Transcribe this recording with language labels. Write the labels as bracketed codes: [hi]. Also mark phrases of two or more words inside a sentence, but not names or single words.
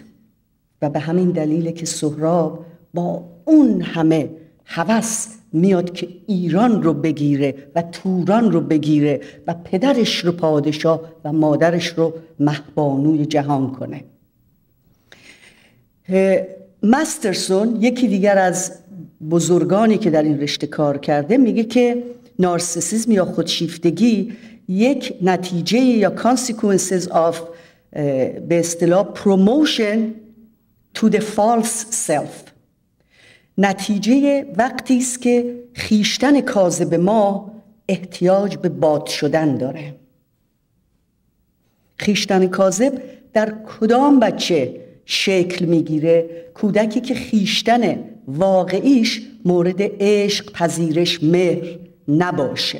[fa] و به همین دلیله که سهراب با اون همه هوس میاد که ایران رو بگیره و توران رو بگیره و پدرش رو پادشاه و مادرش رو مهبانوی جهان کنه. مسترسون یکی دیگر از بزرگانی که در این رشته کار کرده میگه که نارسیسیسم یا خودشیفتگی یک نتیجه یا [en] consequences of [fa] به اصطلاح [en] promotion to the false self، [fa] نتیجه وقتی است که خیشتن کاذب ما احتیاج به باد شدن داره. خیشتن کاذب در کدام بچه شکل میگیره؟ کودکی که خیشتن واقعیش مورد عشق، پذیرش، مهر نباشه.